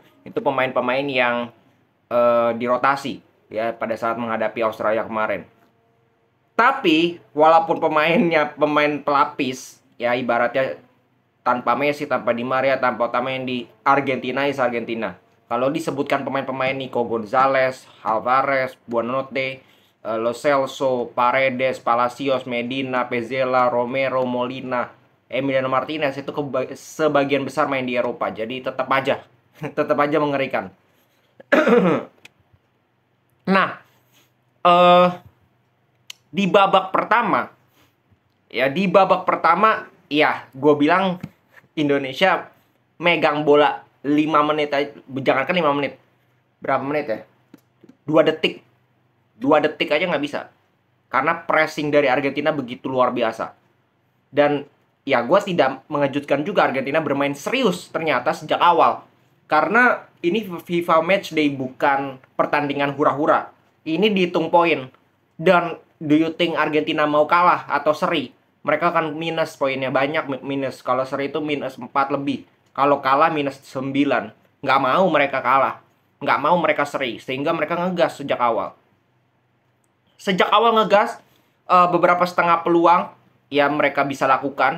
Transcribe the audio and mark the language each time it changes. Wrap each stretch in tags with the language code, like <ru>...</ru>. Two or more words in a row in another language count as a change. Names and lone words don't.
<id>Itu pemain-pemain yang dirotasi ya pada saat menghadapi Australia kemarin. Tapi walaupun pemainnya pemain pelapis ya, ibaratnya tanpa Messi, tanpa Di Maria, tanpa Otamendi,</id> <en>Argentina is Argentina.</en> <id>Kalau disebutkan pemain-pemain Nico Gonzalez, Alvarez, Buonanotte, Lo Celso, Paredes, Palacios, Medina, Petzela, Romero, Molina, Emiliano Martinez itu sebagian besar main di Eropa. Jadi tetap aja mengerikan. Nah, di babak pertama ya gue bilang Indonesia megang bola 5 menit aja, jangankan 5 menit. Berapa menit ya? 2 detik. 2 detik aja nggak bisa. Karena pressing dari Argentina begitu luar biasa. Dan ya gue tidak mengejutkan juga Argentina bermain serius ternyata sejak awal. Karena ini FIFA Matchday bukan pertandingan hura-hura. Ini dihitung poin. Dan</id> <en>do you think</en> <id>Argentina mau kalah atau seri? Mereka akan minus poinnya, banyak minus. Kalau seri itu minus 4 lebih. Kalau kalah minus 9. Nggak mau mereka kalah. Nggak mau mereka seri. Sehingga mereka ngegas sejak awal. Sejak awal ngegas, beberapa setengah peluang yang mereka bisa lakukan.</id>